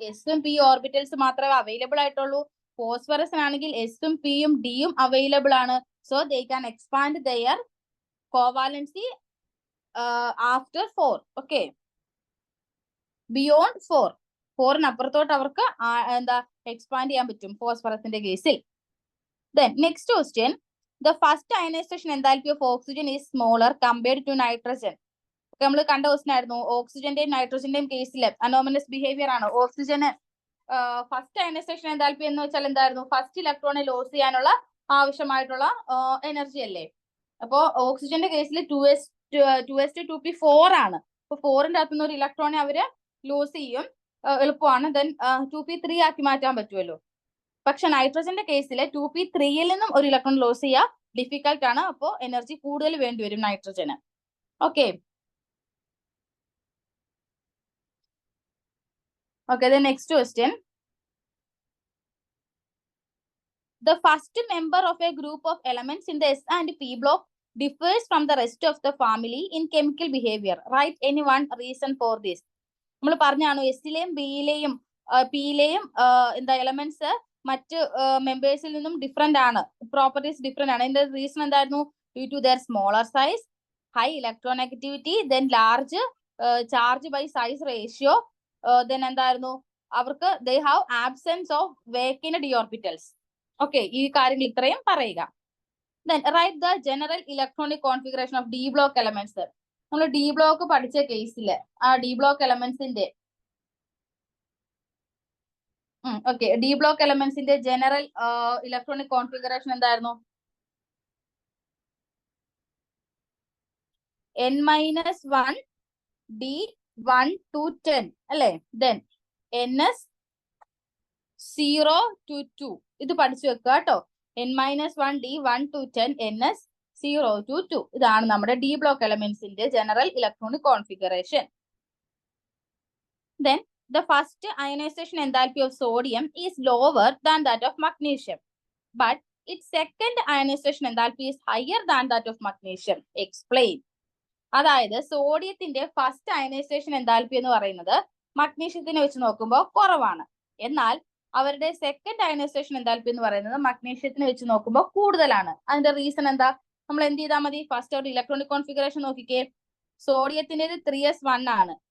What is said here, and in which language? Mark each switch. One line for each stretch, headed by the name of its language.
Malayalam: എസും P orbitals മാത്രമേ available ആയിട്ടുള്ളൂ. ഫോസ്ഫറസിനാണെങ്കിൽ എസും പിയും ഡിയും അവൈലബിൾ ആണ്.
English: So they can expand their covalency after 4.
Malayalam: Okay, beyond 4 അപ്പുറത്തോട്ട് അവർക്ക് എക്സ്പാൻഡ് ചെയ്യാൻ പറ്റും ഫോസ്ഫറസിന്റെ കേസിൽ.
English: Then next question, the first ionization enthalpy of oxygen is smaller compared to nitrogen.
Malayalam: നമ്മൾ കണ്ട ക്വസ്റ്റൻ ആയിരുന്നു. ഓക്സിജന്റെയും നൈട്രജന്റെയും കേസിൽ അനോമലസ് ബിഹേവിയർ ആണ്. ഓക്സിജന് ഫസ്റ്റ് അയനൈസേഷൻ എൻതാൽപ്പി എന്ന് വെച്ചാൽ എന്തായിരുന്നു? ഫസ്റ്റ് ഇലക്ട്രോണെ ലോസ് ചെയ്യാനുള്ള ആവശ്യമായിട്ടുള്ള എനർജി അല്ലേ. അപ്പോ ഓക്സിജന്റെ കേസിൽ 2s2p4 ആണ്. അപ്പൊ 4ന്റെ അകത്തുനിന്ന് ഒരു ഇലക്ട്രോണെ അവര് ലോസ് ചെയ്യും, എളുപ്പമാണ്. ദെൻ 2p3 ആക്കി മാറ്റാൻ പറ്റുമല്ലോ. പക്ഷെ നൈട്രജന്റെ കേസിൽ 2p3യിൽ നിന്നും ഒരു ഇലക്ട്രോൺ ലോസ് ചെയ്യുക ഡിഫിക്കൽട്ട് ആണ്. അപ്പോൾ എനർജി കൂടുതൽ വേണ്ടി വരും നൈട്രജന്.
English: Okay, the next question. The first member of a group of elements in the S and P block differs from the rest of the family in chemical behavior. Write any one reason for this.
Malayalam: നമ്മൾ പറഞ്ഞാണ് എസിലെയും ബിയിലെയും പിയിലെയും എന്താ elements മറ്റ് മെമ്പേഴ്സിൽ നിന്നും different ആണ്, properties different ആണ്. അതിന്റെ reason എന്തായിരുന്നു?
English: Due to their smaller size, high electronegativity, then large charge by size ratio, then എന്തായിരുന്നു? അവർക്ക് they have absence of vacant d orbitals. Okay,
Malayalam: ഈ കാര്യങ്ങൾ ഇത്രയും പറയുക.
English: Then write the general electronic configuration of d block elements.
Malayalam: നമ്മൾ D block പഠിച്ച കേസിൽ ആ D block എലമെന്റ്സിന്റെ D block എലമെന്റ്സിന്റെ general electronic configuration എന്തായിരുന്നു? n-1 d1 to 10 അല്ലേ. Then ns 0 to 2. ഇത് പഠിച്ചു വെക്കുക കേട്ടോ.
English: n-1 d1 to 10 ns 0 to 2.
Malayalam: ഇതാണ് നമ്മുടെ D block എലമെന്റ്സിന്റെ general electronic configuration.
English: Then the first ionization enthalpy of sodium is lower than that of magnesium, but its second ionization enthalpy is higher than that of magnesium. Explain.
Malayalam: അതായത് സോഡിയത്തിന്റെ first ionisation enthalpy എന്ന് പറയുന്നത് മഗ്നീഷ്യത്തിനെ വെച്ച് നോക്കുമ്പോൾ കുറവാണ്. എന്നാൽ അവരുടെ second ionisation enthalpy എന്ന് പറയുന്നത് മഗ്നീഷ്യത്തിനെ വെച്ച് നോക്കുമ്പോൾ കൂടുതലാണ്. അതിന്റെ റീസൺ എന്താ? നമ്മൾ എന്ത് ചെയ്താൽ മതി? ഫസ്റ്റ് ഒരു ഇലക്ട്രോണിക് കോൺഫിഗറേഷൻ നോക്കിക്കേ. സോഡിയത്തിന്റെ 3s1 ആണ്.